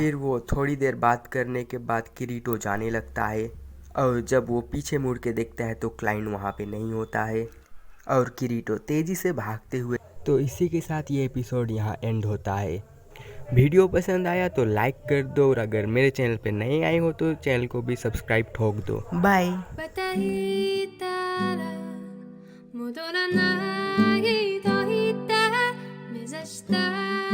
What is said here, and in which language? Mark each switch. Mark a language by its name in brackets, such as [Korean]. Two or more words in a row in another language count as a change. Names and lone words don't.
[Hindi] फिर वो थोड़ी देर बात करने के बाद किरीटो जाने लगता है और जब वो पीछे मुड़ के देखता है तो क्लाइंट वहाँ पे नहीं होता है और किरीटो तेज़ी से भागते हुए। तो इसी के साथ ये एपिसोड यहाँ एंड होता है। वीडियो पसंद आया तो लाइक कर दो और अगर मेरे चैनल पे नए आए हो तो चैनल को भी सब्सक्राइब ठोक दो। बाय। [Japanese] またいたら戻らないと言って目指した